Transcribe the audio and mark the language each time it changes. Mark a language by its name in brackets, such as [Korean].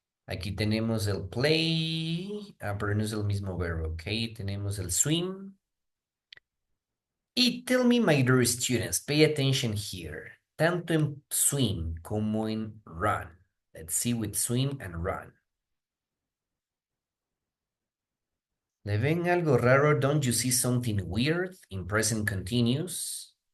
[Spanish] Aquí tenemos el play, pero no es el mismo verbo, ok? Tenemos el swim. [English] Y tell me, my dear students, pay attention here. [Spanish] Tanto en swim como en run. [English] Let's see with swim and run. [Spanish] ¿Le ven algo raro? [English] Don't you see something weird in present continuous?